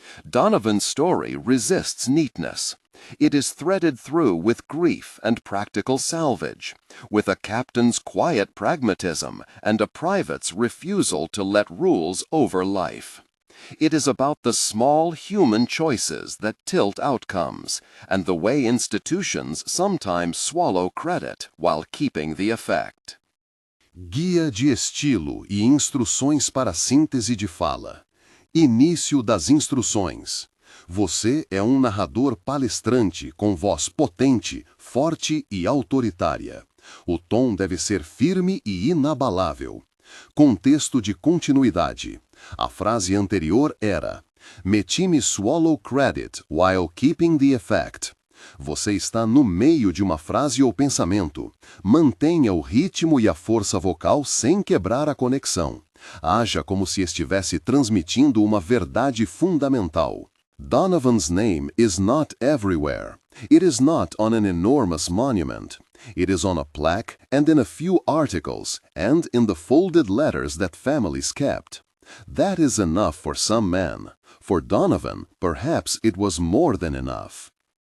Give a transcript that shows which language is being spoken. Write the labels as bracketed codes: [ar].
[en] Donovan's story resists neatness. It is threaded through with grief and practical salvage, with a captain's quiet pragmatism and a private's refusal to let rules over life. It is about the small human choices that tilt outcomes, and the way institutions sometimes swallow credit while keeping the effect. [pt] Guia de estilo e instruções para síntese de fala. Início das instruções. Você é um narrador palestrante com voz potente, forte e autoritária. O tom deve ser firme e inabalável. Contexto de continuidade. A frase anterior era: Meti-me [en] swallow credit while keeping the effect. [pt] Você está no meio de uma frase ou pensamento. Mantenha o ritmo e a força vocal sem quebrar a conexão. Haja como se estivesse transmitindo uma verdade fundamental. [en] Donovan's name is not everywhere. It is not on an enormous monument. It is on a plaque and in a few articles and in the folded letters that families kept. That is enough for some men. For Donovan, perhaps it was more than enough.